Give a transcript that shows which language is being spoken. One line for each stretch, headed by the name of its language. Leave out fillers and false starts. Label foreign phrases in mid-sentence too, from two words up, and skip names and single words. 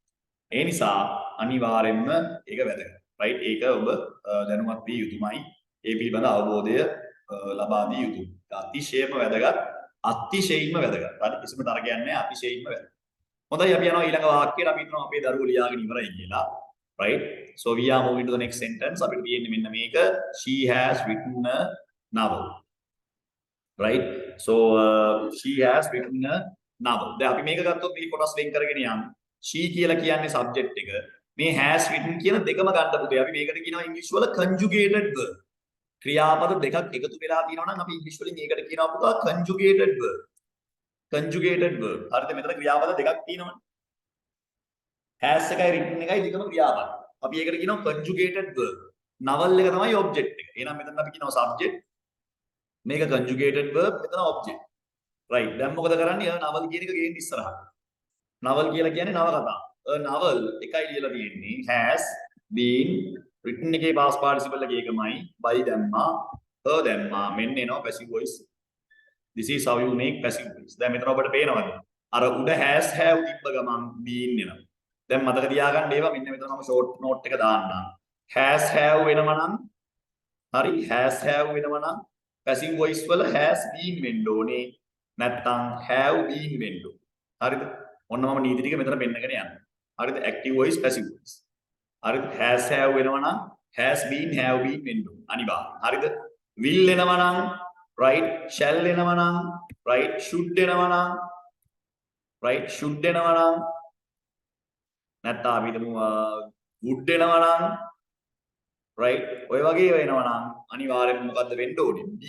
Sinhala: ඒ නිසා අනිවාර්යෙන්ම ඒක වැදගත්. right ඒක ඔබ දැනුවත් විය යුතුමයි. ඒ පිළිබඳ අවබෝධය ලබා දිය යුතුයි. අතිශයම වැදගත්. අතිශයින්ම වැදගත්. හරි කිසිම තරගයක් නැහැ අතිශයින්ම වැදගත්. හොඳයි අපි යනවා ඊළඟ වාක්‍යයට අපි හිතනවා අපේ දරුවෝ ලියාගෙන ඉවරයි කියලා.
English: right so we are moving to the next sentence
Sinhala: අපිට තියෙන්නේ මෙන්න මේක
English: she has written a novel. right so she has written a novel
Sinhala: දැන් අපි මේක ගත්තොත් මේ කොටස් වෙන් කරගෙන යන්න she කියලා කියන්නේ subject එක මේ
English: has written
Sinhala: කියන දෙකම ගන්න පුතේ අපි මේකට කියනවා ඉංග්‍රීසි වල
English: conjugated verb
Sinhala: ක්‍රියාපද දෙකක් එකතු වෙලා තියෙනවා නම් අපි ඉංග්‍රීසි වලින් ඒකට කියනවා පුතා
English: conjugated verb
Sinhala: හරිද මෙතන ක්‍රියාපද දෙකක් තියෙනවනේ has එකයි written එකයි දෙකම ක්‍රියාපද අපි ඒකට කියනවා
English: conjugated verb
Sinhala: novel එක තමයි object එක එහෙනම් මෙතන අපි කියනවා subject මේක
English: conjugated verb
Sinhala: මෙතන object right දැන් මොකද කරන්නේ novel කියන එක ගේන්න ඉස්සරහට novel කියලා කියන්නේ නවකතාව
English: a novel
Sinhala: එකයි ලියලා තියෙන්නේ
English: has been written
Sinhala: එකේ
English: past participle
Sinhala: එක ඒකමයි by දැම්මා her දැම්මා මෙන්න එනවා
English: passive voice this is how you make passive voice
Sinhala: දැන් මෙතන ඔබට පේනවද අර උඩ
English: has have
Sinhala: තිබ්බ ගමන් been එනවා දැන් මතක තියාගන්න ඒවා මෙන්න මෙතන මම
English: short note
Sinhala: එක දාන්නම්
English: has have
Sinhala: වෙනවා නම් හරි
English: has have
Sinhala: වෙනවා නම්
English: passive voice
Sinhala: වල
English: has been
Sinhala: වෙන්න ඕනේ නැත්නම්
English: have been
Sinhala: වෙන්න ඕනේ හරිද ඔන්න මම නීති ටික මෙතන පෙන්නගෙන යනවා හරිද
English: active voice passive voice
Sinhala: හරිද
English: has have
Sinhala: වෙනවා නම්
English: has been have been
Sinhala: වෙන්න ඕනේ අනිවාර්යයෙන් හරිද will එනවා නම් right shall එනවා නම් right should එනවා නම් right should එනවා නම් නැත්නම් අපි හිතමු would එනවා නම් right ඔය වගේ වෙනවා නම් අනිවාර්යයෙන්ම මොකද්ද වෙන්න ඕනේ be